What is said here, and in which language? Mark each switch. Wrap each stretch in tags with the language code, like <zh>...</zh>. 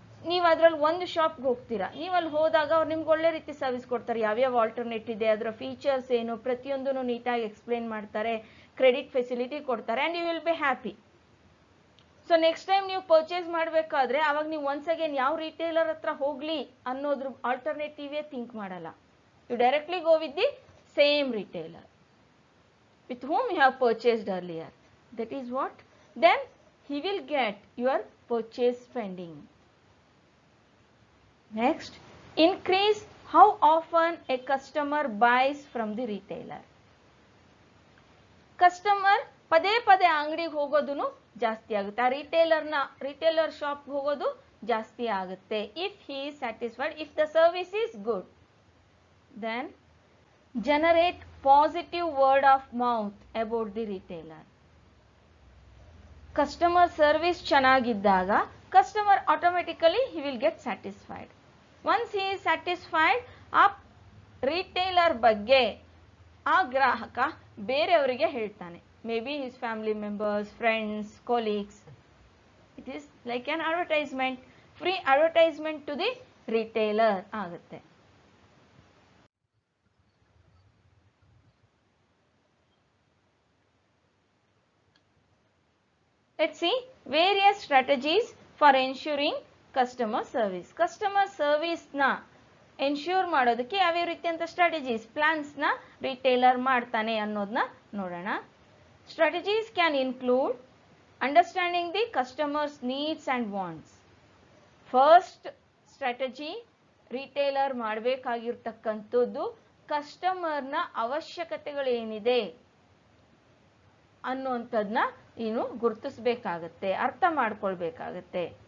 <kn>ನೀವು ಅದರಲ್ಲಿ ಒಂದು ಶಾಪ್ಗೆ ಹೋಗ್ತೀರಾ. ನೀವು ಅಲ್ಲಿ ಹೋದಾಗ ಅವ್ರು ನಿಮ್ಗೆ ಒಳ್ಳೆ ರೀತಿ ಸರ್ವಿಸ್ ಕೊಡ್ತಾರೆ, ಯಾವ್ಯಾವ ಆಲ್ಟರ್ನೇಟ್ ಇದೆ, ಅದರ ಫೀಚರ್ಸ್ ಏನು, ಪ್ರತಿಯೊಂದನ್ನು ನೀಟಾಗಿ ಎಕ್ಸ್ಪ್ಲೇನ್ ಮಾಡ್ತಾರೆ, ಕ್ರೆಡಿಟ್ ಫೆಸಿಲಿಟಿ ಕೊಡ್ತಾರೆ,</kn> <en>And you will be happy.</en> <kn>So next time ನೀವು ಪರ್ಚೇಸ್ ಮಾಡಬೇಕಾದ್ರೆ ಅವಾಗ ನೀವು ಒನ್ಸ್ ಅಗೇನ್ ಯಾವ ರಿಟೇಲರ್ ಹತ್ರ ಹೋಗ್ಲಿ ಅನ್ನೋದ್ರ ಆಲ್ಟರ್ನೇಟಿವೇ ಥಿಂಕ್ ಮಾಡಲ್ಲ.</kn> <en>You directly go with the same retailer with whom you have purchased earlier. That is what? Then he will get your purchase spending. Next, increase how often a customer buys from the retailer.</en> <kn>Customer ಪದೇ ಪದೇ ಅಂಗಡಿಗೆ ಹೋಗೋದು ಜಾಸ್ತಿ ಆಗುತ್ತೆ, ಆ retailer shop ಹೋಗೋದು ಜಾಸ್ತಿ ಆಗುತ್ತೆ.</kn> <en>If he is satisfied, if the service is good, then generate positive word of mouth about the retailer. Customer service</en> <kn>ಚೆನ್ನಾಗಿದ್ದಾಗ</kn> <en>Customer automatically he will get satisfied. Once he is satisfied,</en> <kn>ಆ retailer ಬಗ್ಗೆ ಆ ಗ್ರಾಹಕ ಬೇರೆಯವರಿಗೆ ಹೇಳ್ತಾನೆ,</kn> <en>Maybe his family members, friends, colleagues. It is like an advertisement, free advertisement to the</en> <kn>retailer ಆಗುತ್ತೆ.</kn> <en>Let's see various strategies for ensuring customer service.</en> <kn>Customer service na ensure ಮಾಡೋದಕ್ಕೆ ಯಾವ ರೀತಿಯಂತ strategies plants ನ retailer ಮಾಡ್ತಾನೆ ಅನ್ನೋದನ್ನ ನೋಡೋಣ.</kn> <en>Strategies can include understanding the customers needs and wants.</en> <kn>First strategy retailer ಮಾಡಬೇಕಾಗಿರ್ತಕ್ಕಂಥದ್ದು ಕಸ್ಟಮರ್ನ ಅವಶ್ಯಕತೆಗಳೇನಿದೆ ಅನ್ನುವಂಥದ್ದನ್ನ ನೀನು ಗುರುತಿಸಬೇಕಾಗತ್ತೆ, ಅರ್ಥ ಮಾಡ್ಕೊಳ್ಬೇಕಾಗತ್ತೆ.</kn>